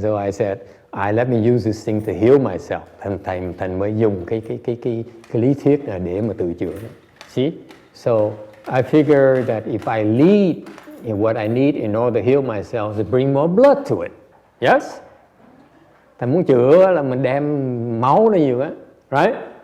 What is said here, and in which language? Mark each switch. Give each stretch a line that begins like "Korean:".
English: So I said, let me use this thing to heal myself.
Vietnamese: Thành mới dùng cái lý thuyết là để mà tự chữa.
English: See? So I figured that if I lead in what I need in order to heal myself, to bring more blood to it. Yes?
Vietnamese: Thành muốn chữa là mình đem máu nó nhiều á, right?